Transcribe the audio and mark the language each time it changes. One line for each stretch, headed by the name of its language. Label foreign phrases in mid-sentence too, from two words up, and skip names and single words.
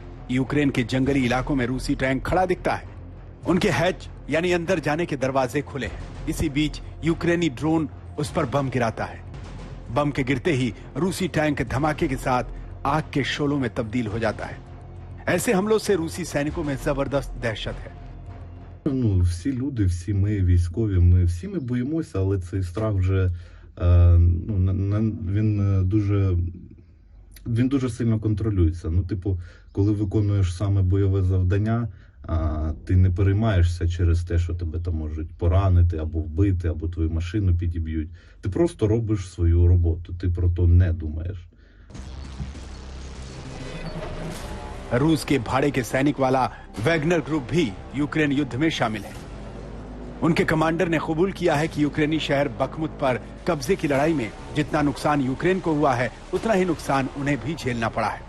Hindi: यूक्रेन के जंगली इलाकों में रूसी टैंक खड़ा दिखता है, उनके हैच यानी अंदर जाने के दरवाजे खुले हैं। इसी बीच यूक्रेनी ड्रोन उस पर बम गिराता है। बम के गिरते ही रूसी टैंक धमाके के साथ आग के शोलों में तब्दील हो जाता है। ऐसे हमलों से रूसी सैनिकों में जबरदस्त दहशत है।
Ukrainian: Ну, всі люди, всі ми військові, всі ми боїмося, але цей страх вже він дуже сильно контролюється. Ну, типу, коли виконуєш саме бойове завдання, ти не переймаєшся через те, що тебе там можуть поранити, або вбити, або твою машину підіб'ють. Ти просто робиш свою роботу, ти про то не думаєш.
Hindi: रूस के भाड़े के सैनिक वाला वैगनर ग्रुप भी यूक्रेन युद्ध में शामिल है। उनके कमांडर ने कबूल किया है कि यूक्रेनी शहर बखमुत पर कब्जे की लड़ाई में जितना नुकसान यूक्रेन को हुआ है, उतना ही नुकसान उन्हें भी झेलना पड़ा है।